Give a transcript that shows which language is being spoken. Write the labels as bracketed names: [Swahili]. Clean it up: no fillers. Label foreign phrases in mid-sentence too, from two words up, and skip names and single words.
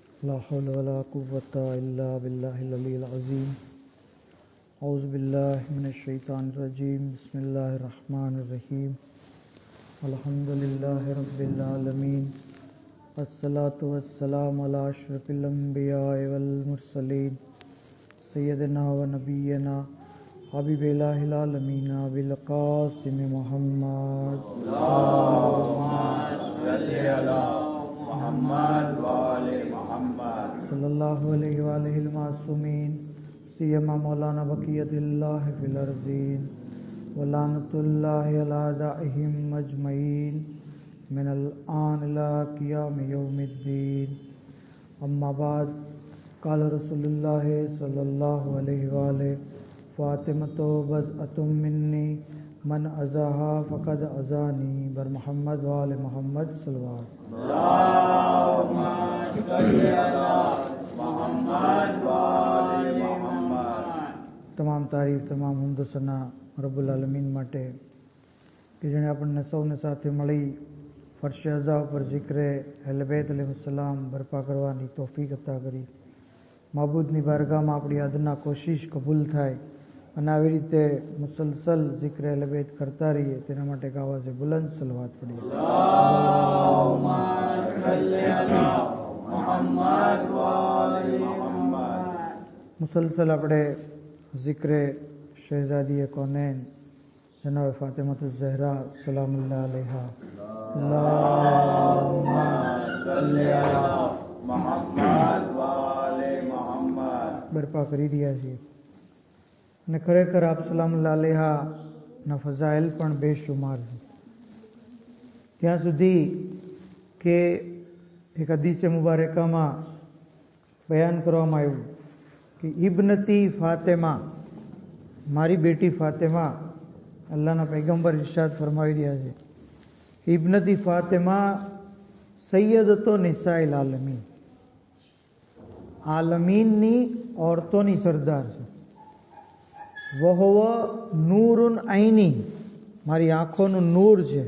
[Arabic] لا حول ولا قوة إلا بالله العلي العظيم. اعوذ باللہ من الشیطان الرجیم. بسم اللہ الرحمن الرحیم. الحمد للہ رب العالمین. الصلاة والسلام علی اشرف الانبیاء والمرسلین سیدنا و نبینا حبیب الہ العالمین ابی القاسم محمد صلی اللہ علیہ وآلہ المعصومین سیما مولانا بقیت اللہ فی الارضین ولعنت اللہ علی اعدائہم اجمعین من الآن الی قیام یوم الدین. اما بعد قال رسول اللہ صلی اللہ علیہ وآلہ فاطمۃ بضعۃ منی من ازاہا فقد ازانی [Urdu] بر محمد وآل محمد صلوات. [Arabic] اللہم صلی علی محمد وآل محمد. [Gujarati] તમામ તારીફ તમામ હુમદ સના [Arabic] رب العالمين [Gujarati] માટે કે જેણે આપણને સૌને સાથે મળી ફર્શ અઝા ઉપર ઝિક્રે અહલે બેત અલૈહિસ્સલામ બરપા કરવાની તૌફીક અતા કરી. માબૂદની બારગાહમાં આપણી અદના કોશિશ કબૂલ થાય અને આવી રીતે મુસલસલ ઝિક્ર અહલે બેત કરતા રહીએ તેના માટે એક આવાજે બુલંદ સલવાત પડીએ. [Arabic] اللہم صلی علی محمد وآل محمد. [Gujarati] મુસલસલ આપણે [Urdu] ذکر شہزادی کونین جناب فاطمۃ الزہرا سلام اللہ علیہا [Arabic] اللہم صلی علی محمد وآل محمد [Gujarati] برپا કરી રહ્યા છીએ અને ખરેખર આપ [Arabic] سلام الله عليها [Gujarati] ના ફઝાઇલ પણ બેશુમાર છે. ત્યાં સુધી કે એક હદીસે મુબારકામાં બયાન કરવામાં આવ્યું کہ [Arabic] ابنتی فاطمہ [Gujarati] મારી બેટી ફાતિમા અલ્લાહના પૈગંબર ઇરશાદ ફરમાવી રહ્યા છે ابنتی ફાતિમા [Arabic] سيدة نساء العالمين, [Gujarati] આલમીનની ઓરતોની સરદાર છે. [Arabic] وهو نور عيني, [Gujarati] મારી આંખોનું નૂર છે.